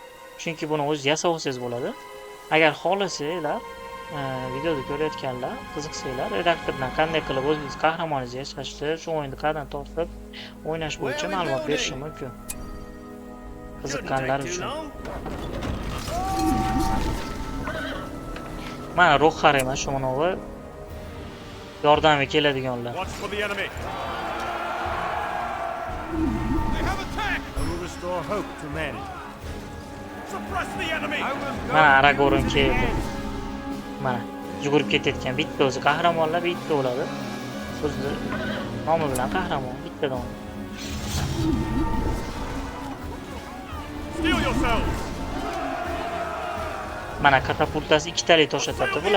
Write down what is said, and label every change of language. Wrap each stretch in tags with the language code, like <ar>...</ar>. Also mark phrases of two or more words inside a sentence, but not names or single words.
<uz>Chunki buni o'zi yasab olsangiz bo'ladi. Agar xohlasanglar, videoda ko'rayotganlar, qiziqsanglar, redaktordan qanday qilib o'zingiz qahramoningizni yasashni, shu o'yinni qayerdan tortib o'ynash bo'yicha ma'lumot berishim mumkin. Qiziqqanlar uchun. Mana Roxar emas, shu manovi yordamga keladiganlar.</uz> <en>Watch for the enemy. They have attacked. I will restore hope to men. Suppress the enemy.</en> <uz>Mana Aragorn keldi. Mana yugurib ketayotgan bitta o'zi qahramonlar bitta bo'ladi. O'zi nomi bilan qahramon bittadan.</uz> <en>Steel yourselves.</en> <uz>Mana katapultasi ikkitalik toshatadi bular.</uz>